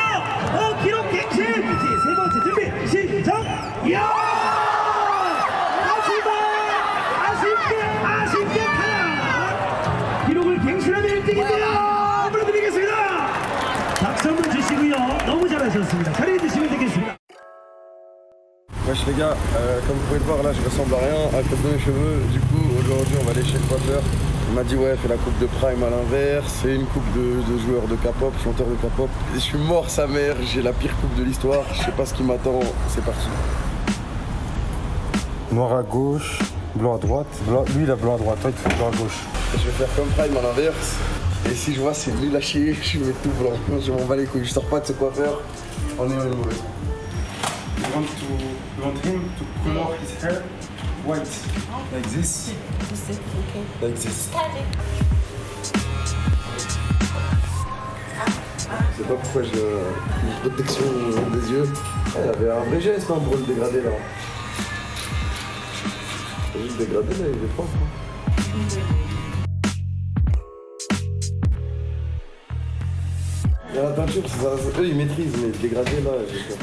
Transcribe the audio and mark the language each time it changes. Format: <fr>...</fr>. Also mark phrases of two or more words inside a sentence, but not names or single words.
<ko>기록 갱신. 세 번째 준비 시작. 이야! 아쉽게 하나. 기록을 갱신하면 1등입니다. 불러드리겠습니다. 박수 한번 주시고요. 너무 잘하셨습니다. 자리해 주시면 되겠습니다.</ko> <fr>Wesh les gars, comme vous pouvez le voir là, je ressemble à rien à cause de mes cheveux. Du coup, aujourd'hui, on va aller chez le coiffeur. Il m'a dit ouais, fais la coupe de Prime à l'inverse, c'est une coupe de joueurs de K-pop, chanteurs de K-pop. Je suis mort sa mère, j'ai la pire coupe de l'histoire, je sais pas ce qui m'attend, c'est parti. Noir à gauche, Blanc à droite. Lui, il a blanc à droite. Toi, tu fais blanc à gauche. Je vais faire comme Prime à l'inverse. Et si je vois c'est nul à chier, je mets tout blanc. Je m'en bats les couilles. Je sors pas de ce coiffeur. On est mauvais.</fr> <en>You want him to color his hair white. Like this. Like this.</en> <fr>Je sais pas pourquoi j'ai une protection des yeux. Il y avait un vrai geste pour le dégrader là. C'est juste dégradé là, il est fort. Il y a la peinture, eux ils maîtrisent, mais le dégradé là, j'ai peur.</fr>